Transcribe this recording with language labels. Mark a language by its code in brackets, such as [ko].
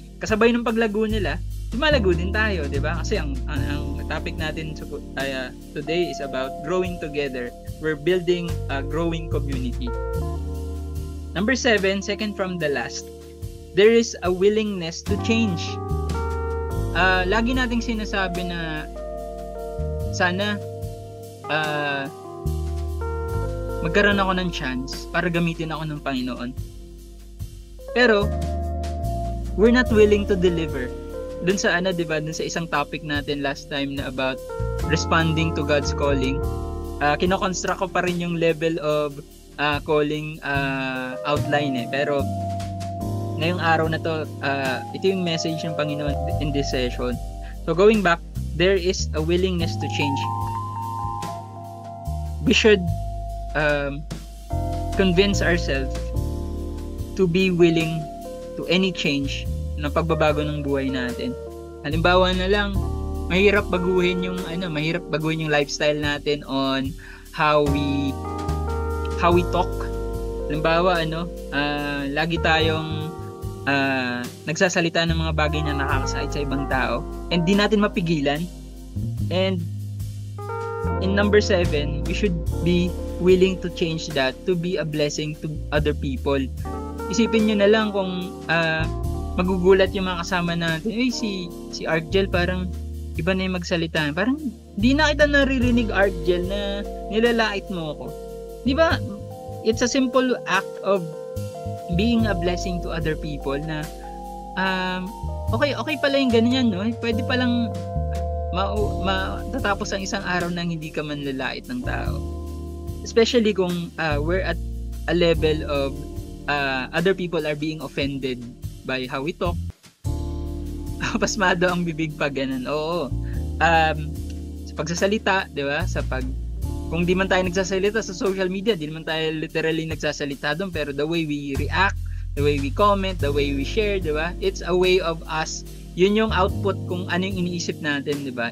[tl] Kasabay ng paglago nila, lumalago din tayo, di ba? Kasi ang [en] topic natin today is about growing together. We're building a growing community. Number 7, second from the last, there is a willingness to change. [tl] Lagi nating sinasabi na sana magkaroon ako ng chance para gamitin ako ng Panginoon. [en] Pero we're not willing to deliver. [tl] Dun sa diba, dun sa isang topic natin last time na about [en] responding to God's calling, [tl] kino-construct ko pa rin yung [en] level of calling outline [tl] Pero ngayong araw na to, ito yung message ng Panginoon [en] in this session. So going back, there is a willingness to change. We should convince ourselves to be willing to any change [tl] na pagbabago ng buhay natin. Halimbawa na lang, mahirap baguhin yung lifestyle natin [en] on how we talk. [tl] Halimbawa, lagi tayong nagsasalita ng mga bagay na nakakasakit sa ibang tao and di natin mapigilan. [en] And in number 7, we should be willing to change that to be a blessing to other people. [tl] Isipin nyo na lang kung magugulat yung mga kasama natin, si Argel parang iba na yung magsalita. Parang di na kita naririnig, Argel, na nilalait mo ako. Di ba? [en] It's a simple act of being a blessing to other people [tl] na okay pala yung ganyan, no? Pwede palang tatapos ang isang araw nang hindi ka man lalait ng tao. [en] Especially kung we're at a level of other people are being offended by how we talk. [tl] Pasmado ang bibig pa ganun. Oo. Sa pagsasalita, 'di ba? Kung di man tayo nagsasalita sa social media, di man tayo literally nagsasalita doon, pero [en] the way we react, the way we comment, the way we share, [tl] 'di ba? [en] It's a way of us. [tl] Yun yung output kung ano yung iniisip natin, 'di ba?